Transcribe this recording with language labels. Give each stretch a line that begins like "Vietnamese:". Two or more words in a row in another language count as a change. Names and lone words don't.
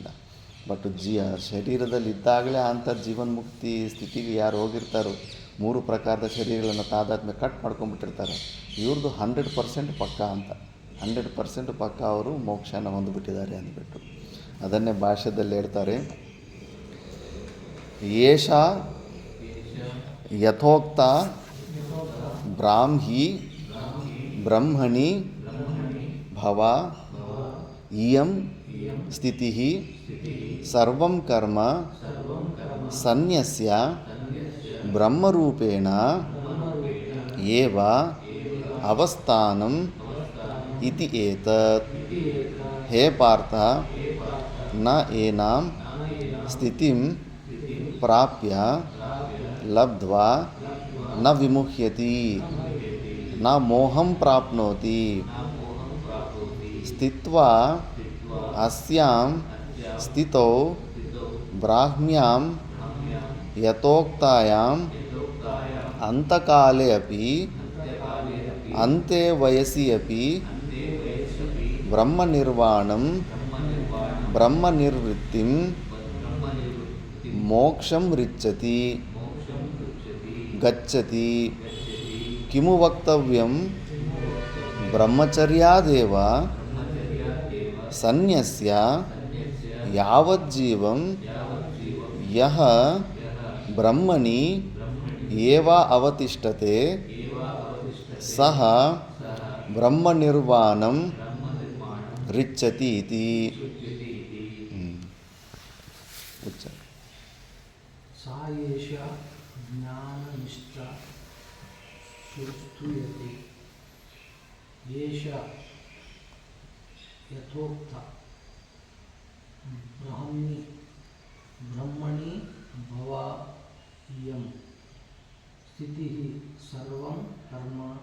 Kannada: ಬಟ್ ಶರೀರದಲ್ಲಿ ಇದ್ದಾಗಲೇ ಅಂಥ ಜೀವನ್ಮುಕ್ತಿ ಸ್ಥಿತಿಗೆ ಯಾರು ಹೋಗಿರ್ತಾರೋ, 3 ಪ್ರಕಾರದ ಶರೀರಗಳನ್ನು ತಾದಾತ್ಮ್ಯ ಕಟ್ ಮಾಡ್ಕೊಂಡ್ಬಿಟ್ಟಿರ್ತಾರೆ, ಇವ್ರದ್ದು 100% ಪಕ್ಕ ಅಂತ. 100% ಪಕ್ಕ ಅವರು ಮೋಕ್ಷನ ಹೊಂದಿಬಿಟ್ಟಿದ್ದಾರೆ ಅಂದ್ಬಿಟ್ಟು. ಅದನ್ನೇ ಭಾಷ್ಯದಲ್ಲಿ ಹೇಳ್ತಾರೆ,
Sanskrit: ಯಥೋಕ್ತ ಬ್ರಾಹ್ಮಿ ಬ್ರಹ್ಮಣಿ ಭವ ಇಯಂ ಸ್ಥಿತಿ ಸರ್ವಂ ಕರ್ಮ ಸನ್ಯಸ್ಯ ಬ್ರಹ್ಮರೂಪೇಣ ಏವ ಅವಸ್ಥಾನಂ ಇತಿ ಏತತ್. ಹೇ ಪಾರ್ಥ, ನ ಏನಾಂ ಸ್ಥಿತಿಂ ಪ್ರಾಪ್ಯ ಲಬ್ಧ್ವಾ ನ ವಿಮುಹ್ಯತಿ ನ ಮೋಹಂ ಪ್ರಾಪ್ನೋತಿ. ಸ್ಥಿತ್ವಾ ಅಸ್ಯಾಂ ಸ್ಥಿತೌ ಬ್ರಾಹ್ಮ್ಯಾಂ ಯಥೋಕ್ತಾಯಾಂ ಅಂತಕಾಲೇ ಅಪಿ ಅಂತೆ ವಯಸಿ ಅಪಿ ಬ್ರಹ್ಮನಿರ್ವಾಣಂ ಬ್ರಹ್ಮನಿರ್ವೃತ್ತಿಂ ಮೋಕ್ಷಂ ರಿಚ್ಚತಿ ಗಚ್ಚತಿ. ಕಿಮು ವಕ್ತವ್ಯಂ ಬ್ರಹ್ಮಚರ್ಯಾದೇವ ಸನ್ಯಸ್ಯ ಯಾವಜ್ಜೀವಂ ಯಹ ಬ್ರಹ್ಮಣಿ ಏವ ಅವತಿಷ್ಠತೆ ಸಹ ಬ್ರಹ್ಮನಿರ್ವಾಣಂ ರಿಚ್ಚತಿ ಇತಿ. सा एषा ज्ञाननिष्ठा स्तूयते एषा यथोक्ता ब्रह्मणि भव इयं स्थितिः सर्वं कर्म